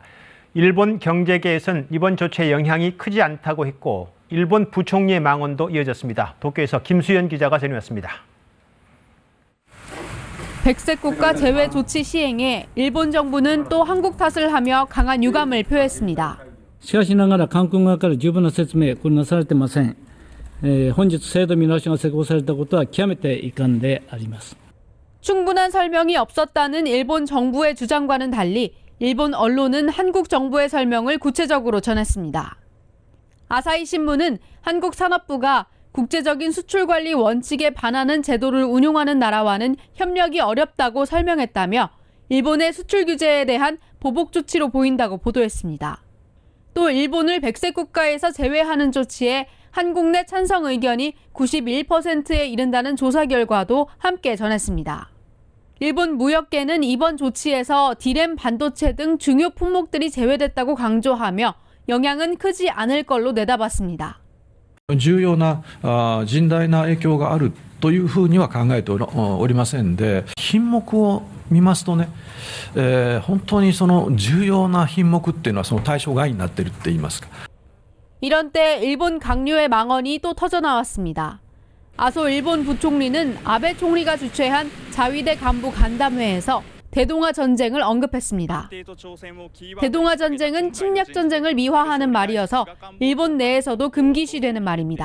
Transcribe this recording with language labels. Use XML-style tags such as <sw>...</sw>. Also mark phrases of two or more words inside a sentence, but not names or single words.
<ko>일본 경제계에서는 이번 조치의 영향이 크지 않다고 했고 일본 부총리의 망언도 이어졌습니다. 도쿄에서 김수연 기자가 전해왔습니다. 백색 국가 제외 조치 시행에 일본 정부는 또 한국 탓을 하며 강한 유감을 표했습니다.</ko> <ja>しかしながら韓国側から十分な説明これなされてません。本日制度見直しが施行されたことは極めて遺憾であります。</ja> <ko>충분한 설명이 없었다는 일본 정부의 주장과는 달리 일본 언론은 한국 정부의 설명을 구체적으로 전했습니다. 아사히 신문은 한국 산업부가 국제적인 수출 관리 원칙에 반하는 제도를 운용하는 나라와는 협력이 어렵다고 설명했다며 일본의 수출 규제에 대한 보복 조치로 보인다고 보도했습니다. 또 일본을 백색 국가에서 제외하는 조치에 한국 내 찬성 의견이 91%에 이른다는 조사 결과도 함께 전했습니다. 일본 무역계는 이번 조치에서 디램 반도체 등 중요 품목들이 제외됐다고 강조하며 영향은 크지 않을 걸로 내다봤습니다.</ko> <ja>重要な甚大な影響があるというふうには考えておりませんで、品目を見ますとね、本当にその重要な品目っていうのはその対象外になっているって言いますか。</ja> <ko>이런 때 일본 강요의 망언이 또 터져나왔습니다. 아소 일본 부총리는 아베 총리가 주최한 자위대 간부 간담회에서 대동아 전쟁을 언급했습니다. 대동아 전쟁은 침략 전쟁을 미화하는 말이어서 일본 내에서도 금기시되는 말입니다.</ko>